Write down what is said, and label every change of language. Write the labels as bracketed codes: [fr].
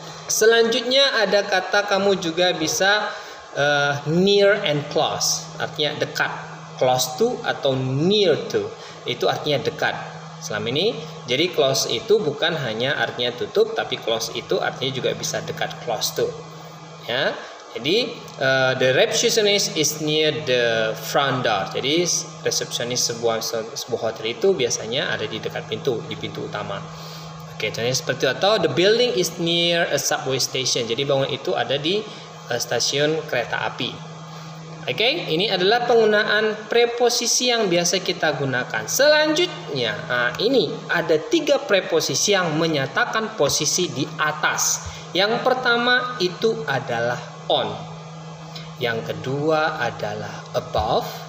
[id] Selanjutnya ada kata kamu juga bisa near and close, artinya dekat. Close to atau near to, itu artinya dekat. Selama ini, jadi close itu bukan hanya artinya tutup, tapi close itu artinya juga bisa dekat, close to. Ya, jadi [en] the receptionist is near the front door. [id] Jadi resepsionis sebuah hotel itu biasanya ada di dekat pintu, di pintu utama. Oke, contohnya seperti itu. Atau [en] the building is near a subway station. [id] Jadi bangunan itu ada di stasiun kereta api. Oke, ini adalah penggunaan preposisi yang biasa kita gunakan. Selanjutnya, ini ada 3 preposisi yang menyatakan posisi di atas. Yang pertama itu adalah on. Yang kedua adalah above.